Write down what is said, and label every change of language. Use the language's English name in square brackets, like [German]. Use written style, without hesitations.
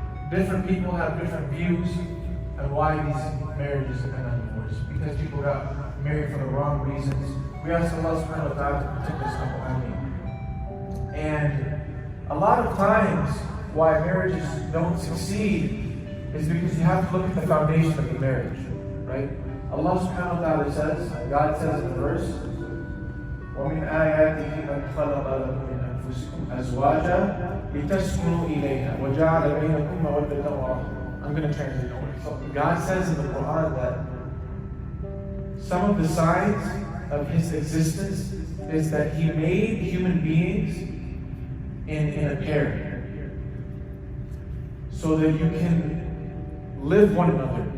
[English] Different people have different views on why these marriages end in divorce. Because people got married for the wrong reasons. We ask Allah subhanahu wa ta'ala to protect us from enemy. And a lot of times why marriages don't succeed is because you have to look at the foundation of the marriage, right? Allah subhanahu wa ta'ala says, God says in the verse, [Arabic] وَمِنْ آيَاتِهِ أَنْ خَلَقَ لَكُم مِّنْ أَنفُسِكُمْ أَزْوَاجًا لِتَسْكُنُوا إِلَيْهَا وَجَعَلَ بَيْنَكُم مَّوَدَّةً وَرَحْمَةً. [English] I'm going to translate over. So God says in the Quran that some of the signs of His existence is that He made human beings in a pair so that you can live one another.